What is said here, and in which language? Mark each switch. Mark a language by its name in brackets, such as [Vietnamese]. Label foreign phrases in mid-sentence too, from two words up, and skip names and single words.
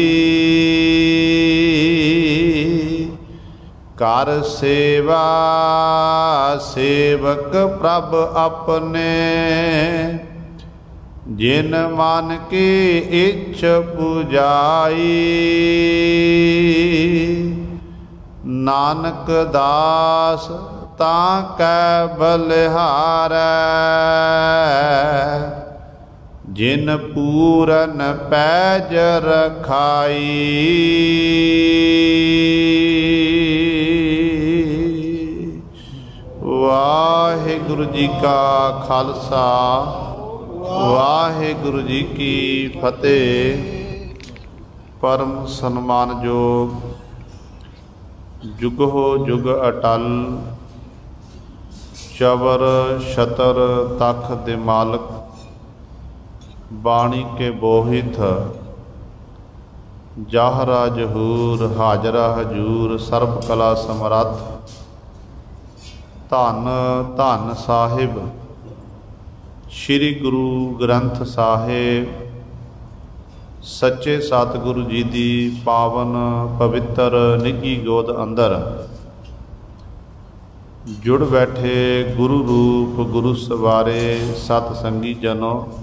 [Punjabi] ਕਰ ਸੇਵਾ ਸੇਵਕ ਪ੍ਰਭ ਅਪਨੇ, ਜਿਨ ਮਨ ਕੀ ਇਛ ਪੁਜਾਈ। ਨਾਨਕ ਦਾਸ ਤਾਕੈ ਬਲਿਹਾਰੈ, ਜਿਨ ਪੂਰਨ ਪੈਜ ਰਖਾਈ। ਵਾਹਿਗੁਰੂ ਜੀ ਕਾ ਖ਼ਾਲਸਾ, ਵਾਹਿਗੁਰੂ ਜੀ ਕੀ ਫ਼ਤਿਹ। ਪਰਮ ਸਨਮਾਨਯੋਗ ਜੁਗੋ ਜੁਗ ਅਟੱਲ, ਚਵਰ ਛਤਰ ਤਖ਼ ਦੇ ਮਾਲਕ। ਬਾਣੀ ਕੇ ਬੋਹਿਥ ਜ਼ਾਹਰਾ ਜ਼ਹੂਰ, ਹਾਜ਼ਰਾ ਹਜ਼ੂਰ ਸਰਬ ਕਲਾ ਸਮਰੱਥ। ਧੰਨ ਧੰਨ ਸਾਹਿਬ ਸ੍ਰੀ ਗੁਰੂ ਗ੍ਰੰਥ ਸਾਹਿਬ, ਸੱਚੇ ਸਤਿਗੁਰੂ ਜੀ ਦੀ ਪਾਵਨ ਪਵਿੱਤਰ ਨਿੱਘੀ ਗੋਦ ਅੰਦਰ ਜੁੜ ਬੈਠੇ ਗੁਰੂ ਰੂਪ ਗੁਰੂ ਸਵਾਰੇ ਸਤਸੰਗੀ ਜਨੋਂ।